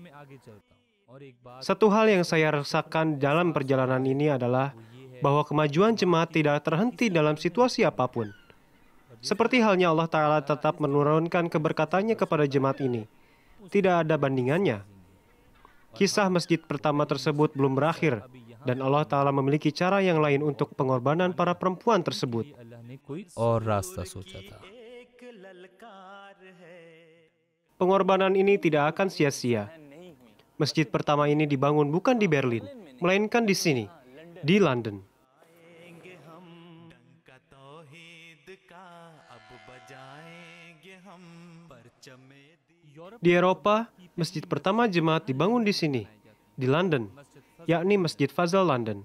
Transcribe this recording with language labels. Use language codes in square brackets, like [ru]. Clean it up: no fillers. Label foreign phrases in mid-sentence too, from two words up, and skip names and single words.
[id] Satu hal yang saya rasakan dalam perjalanan ini adalah bahwa kemajuan jemaat tidak terhenti dalam situasi apapun. Seperti halnya Allah Ta'ala tetap menurunkan keberkatannya kepada jemaat ini. Tidak ada bandingannya. Kisah masjid pertama tersebut belum berakhir, dan Allah Ta'ala memiliki cara yang lain untuk pengorbanan para perempuan tersebut. [ur] اور راستہ سوچا تھا. [id] Pengorbanan ini tidak akan sia-sia. Masjid pertama ini dibangun bukan di Berlin, melainkan di sini, di London. Di Eropa, masjid pertama jemaat dibangun di sini, di London, yakni Masjid Fazal London.